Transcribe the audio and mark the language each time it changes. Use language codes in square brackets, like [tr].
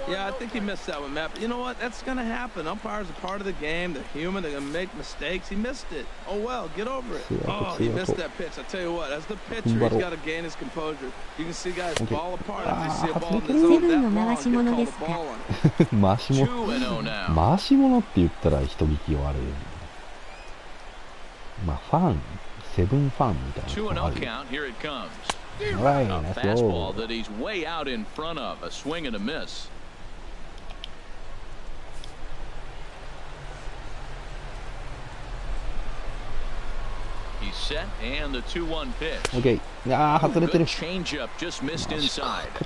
[en] Yeah, I think he missed that one, Matt. But you know what? That's going to happen. Umpires are part of the game. They're human. They're going to make mistakes. He missed it. Oh, well, get over it. Oh, he missed that pitch. I tell you what, as the pitcher, he's got to gain his composure. You can see guys fall apart if they see a ball in the zone that long and get called a ball on it. [ja] 回し物回し物って言ったら人聞き悪い。まあ、ファン、セブンファンみたいなのがある。 [en] A fastball that he's way out in front of. A swing and a miss. He's set and the 2-1 pitch. Okay. Good changeup, just missed inside.